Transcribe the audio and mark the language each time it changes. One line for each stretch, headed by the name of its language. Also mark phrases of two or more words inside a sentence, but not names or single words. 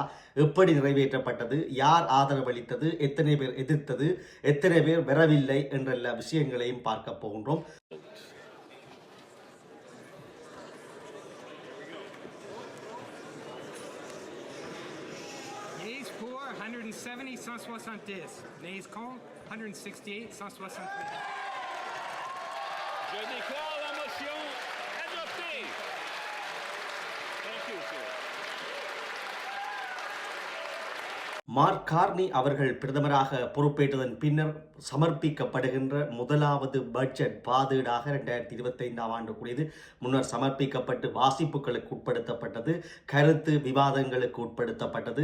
Tamil: எப்படி நிறைவேற்றப்பட்டது? யார் ஆதரவளித்தது? எத்தனை பேர் எதிர்த்தது? எத்தனை பேர் வரவில்லை என்ற எல்லா விஷயங்களையும் பார்க்க போகின்றோம்.
French: Nays pour 170, 170. Nays contre 168, 163. Je déclare la motion adoptée.
English: Thank you, sir.
Tamil: மார்க் கார்னி அவர்கள் பிரதமராக பொறுப்பேற்றதன் பின்னர் சமர்ப்பிக்கப்படுகின்ற முதலாவது பட்ஜெட் பாதீடாக 2025ஆம் ஆண்டுக்குரியது. முன்னர் சமர்ப்பிக்கப்பட்டு வாசிப்புகளுக்கு உட்படுத்தப்பட்டது, கருத்து விவாதங்களுக்கு உட்படுத்தப்பட்டது.